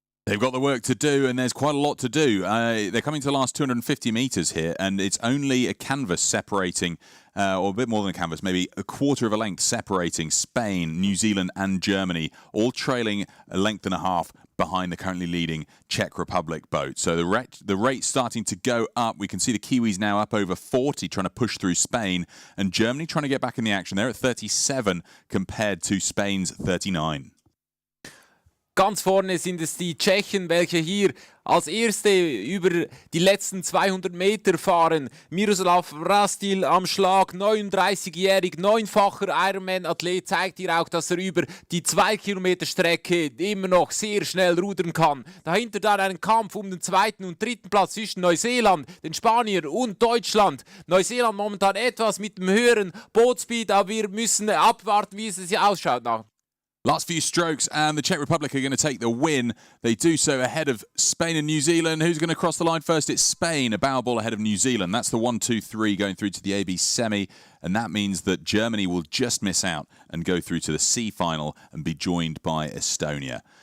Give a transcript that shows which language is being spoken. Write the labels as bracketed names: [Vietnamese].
[English] They've got the work to do, and there's quite a lot to do. They're coming to the last 250 metres here, and it's only a canvas separating, or a bit more than a canvas, maybe a quarter of a length separating Spain, New Zealand and Germany, all trailing a length and a half behind the currently leading Czech Republic boat. So the rate's starting to go up. We can see the Kiwis now up over 40, trying to push through Spain, and Germany trying to get back in the action. They're at 37 compared to Spain's 39. [German] Ganz vorne sind es die Tschechen, welche hier als Erste über die letzten 200 Meter fahren. Miroslav Rastil am Schlag, 39-jährig, 9-facher Ironman-Athlet, zeigt hier auch, dass er über die 2 Kilometer Strecke immer noch sehr schnell rudern kann. Dahinter dann ein Kampf um den 2. und 3. Platz zwischen Neuseeland, den Spaniern und Deutschland. Neuseeland momentan etwas mit dem höheren Bootspeed, aber wir müssen abwarten, wie es hier ausschaut. [English] Last few strokes, and the Czech Republic are going to take the win. They do so ahead of Spain and New Zealand. Who's going to cross the line first? It's Spain, a bow ball ahead of New Zealand. That's the 1-2-3 going through to the AB semi, and that means that Germany will just miss out and go through to the C final and be joined by Estonia.